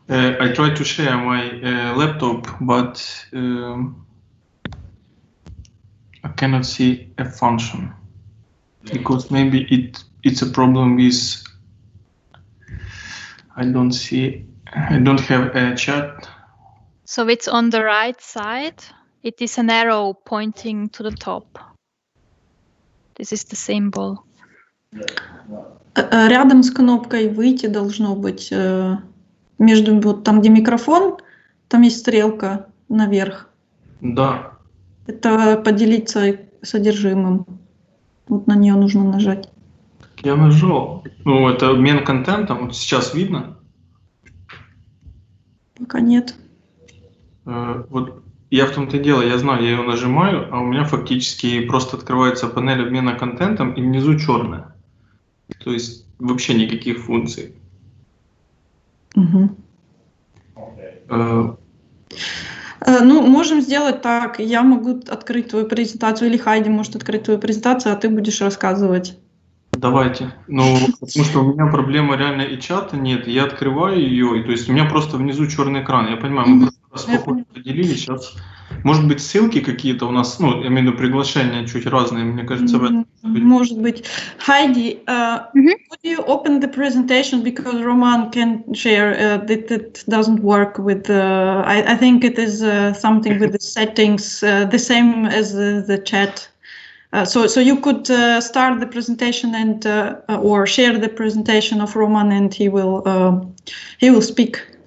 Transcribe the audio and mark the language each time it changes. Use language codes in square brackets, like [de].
[en] I tried to share my laptop, but I cannot see a function because maybe it's a problem with I don't have a chat. So it's on the right side. It is an arrow pointing to the top. This is the symbol. [ru] Рядом с кнопкой «Выйти» должно быть, между вот там, где микрофон, там есть стрелка наверх. Да. Это поделиться содержимым. Вот на нее нужно нажать. Я нажал. Ну, это обмен контентом. Вот сейчас видно? Пока нет. Вот я в том-то и дело, я знаю, я ее нажимаю, а у меня фактически просто открывается панель обмена контентом и внизу черная. То есть вообще никаких функций. Ну, можем сделать так. Я могу открыть твою презентацию, или Хайди может открыть твою презентацию, а ты будешь рассказывать. Давайте. Ну, потому что у меня проблема реально и чата нет. Я открываю ее, и то есть у меня просто внизу черный экран. Я понимаю, мы просто спокойно поделили сейчас. Может быть, ссылки какие-то у нас, ну, я имею в виду приглашения чуть разные, мне кажется, в этом. Может быть. [en] Heidi, could you open the presentation because Roman can share that it doesn't work with I think it is something with the settings the same as the chat. So you could start the presentation and or share the presentation of Roman, and he will speak.